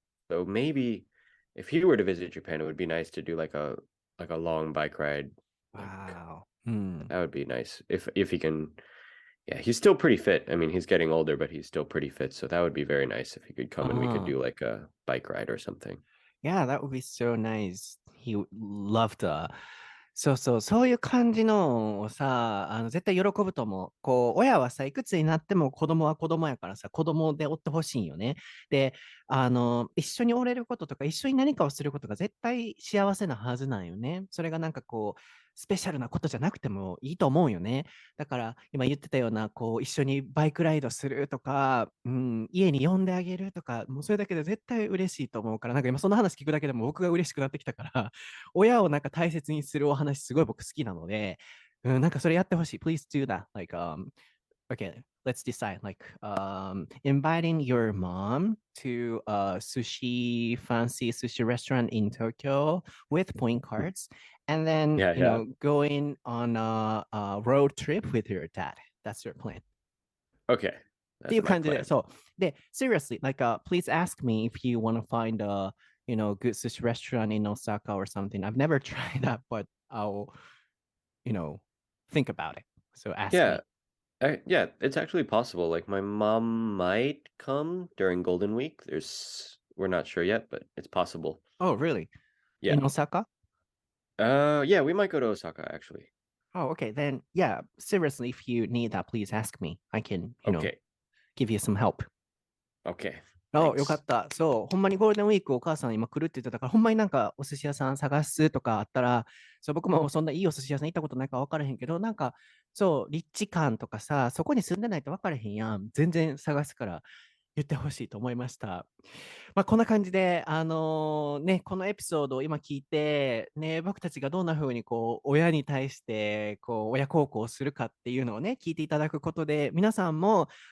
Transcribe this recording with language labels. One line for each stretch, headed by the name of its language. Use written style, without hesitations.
English: So maybe if he were to visit Japan, it would be nice to do like a long bike ride. Wow. That would be nice if he can. Yeah, he's still pretty fit. I mean, he's getting older, but he's still pretty fit. So that would be very nice if he could come and we could do like a bike ride or something. Yeah, that would be so nice. He would love to.
Japanese: そういう感じのをさ、絶対喜ぶと思う。こう、親はさ、いくつになっても子供は子供やからさ、子供でおってほしいよね。で、一緒におれることとか、一緒に何かをすることが絶対幸せなはずなんよね。それがなんかこう、スペシャルなことじゃなくてもいいと思うよね。だから、今言ってたような、こう、一緒にバイクライドするとか、家に呼んであげるとか、もうそれだけで絶対嬉しいと思うから、なんか今その話聞くだけでも僕が嬉しくなってきたから、親をなんか大切にするお話すごい僕好きなので、なんかそれやってほしい。
English: Please do that. Okay, let's decide. Inviting your mom to a fancy sushi restaurant in Tokyo with point cards, and then Yeah. going on a road trip with your dad. That's your plan. Okay.
Japanese: っていう
English: That's my
Japanese: 感じで、
English: plan.
Japanese: そう。
English: で、seriously, please ask me if you want to find a, good sushi restaurant in Osaka or something. I've never tried that, but I'll, think about it. So ask Yeah. me. Yeah, it's actually possible. Like my mom might come during Golden Week. We're not sure yet, but it's possible. Oh, really? Yeah. In Osaka? Yeah, we might go to Osaka actually. Oh, okay. Then, yeah, seriously, if you need that, please ask me. I can, Okay. give you some help. Okay.
Japanese: よかった。そう、ほんまにゴールデンウィークお母さん今来るって言ってたから、ほんまになんかお寿司屋さん探すとかあったら、そう、僕もそんないいお寿司屋さん行ったことないから分からへんけど、なんか、そう、立地感とかさ、そこに住んでないと分からへんやん。全然探すから言ってほしいと思いました。こんな感じで、このエピソードを今聞いて、ね、僕たちがどんな風にこう、親に対して、こう、親孝行をするかっていうのをね、聞いていただくことで、皆さんも、